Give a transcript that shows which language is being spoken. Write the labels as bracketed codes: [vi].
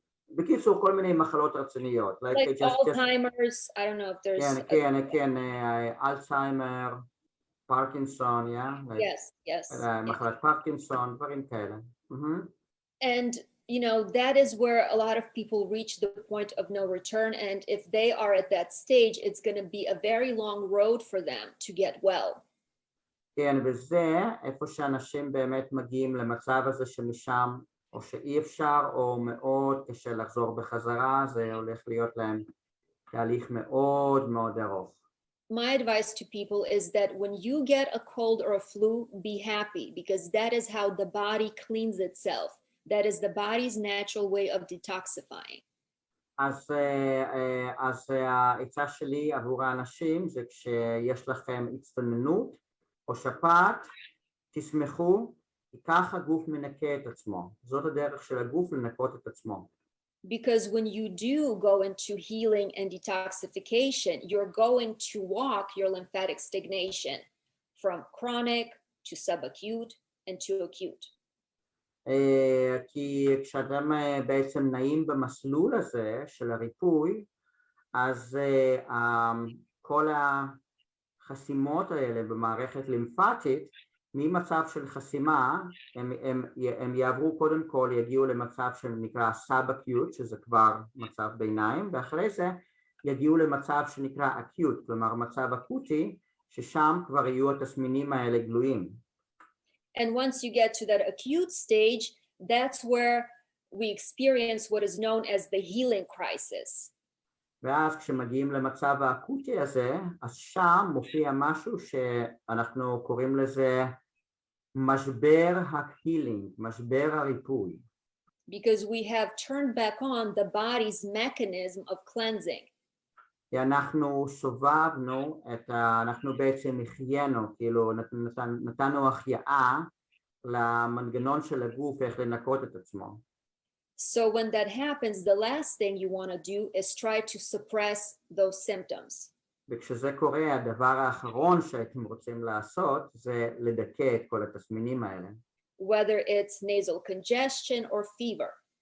[he] בקיצור, כל מיני מחלות רציניות. [en] Like Alzheimer's, I don't know if there's... [he] כן, אלצהיימר, פרקינסון, [en] Yes. [he] מחלת פרקינסון, דברים כאלה. [en] And you know, that is where a lot of people reach the point of no return. And if they are at that stage, it's going to be a very long road for them to get well. [he] כן, וזה איפה שאנשים באמת מגיעים למצב הזה שמשם או שאי אפשר או מאוד קשה לחזור בחזרה, זה הולך להיות להם תהליך מאוד מאוד ארוך. [en] My advice to people is that when you get a cold or a flu, be happy, because that is how the body cleans itself. That is the body's natural way of detoxifying. [he] אז העצה שלי עבור האנשים זה כשיש לכם הצטננות או שפעת, תשמחו, כי ככה הגוף מנקה את עצמו. זאת הדרך של הגוף לנקות את עצמו. [en] Because when you do go into healing and detoxification, you're going to walk your lymphatic stagnation from chronic to subacute and to acute. [he] כי כשאתם בעצם נעים במסלול הזה של הריפוי, אז כל החסימות האלה במערכת לימפטית, ממצב של חסימה, הם יעברו קודם כל, יגיעו למצב שנקרא סאב-אקיוט, שזה כבר מצב ביניים, ואחרי זה יגיעו למצב שנקרא אקיוט, כלומר מצב אקוטי, ששם כבר יהיו התסמינים האלה גלויים. [en] And once you get to that acute stage, that's where we experience what is known as the healing crisis. [he] ואז כשמגיעים למצב האקוטי הזה, אז שם מופיע משהו שאנחנו קוראים לזה משבר ההילינג, משבר הריפוי. [en] Because we have turned back on the body's mechanism of cleansing. [he] כי אנחנו סובבנו, אנחנו בעצם החיינו, כאילו נתנו החייאה למנגנון של הגוף איך לנקות את עצמו. [en] So when that happens, the last thing you want to do is try to suppress those symptoms. [he] וכשזה קורה, הדבר האחרון שאתם רוצים לעשות זה לדכא את כל התסמינים האלה. [en] Whether it's nasal congestion or fever.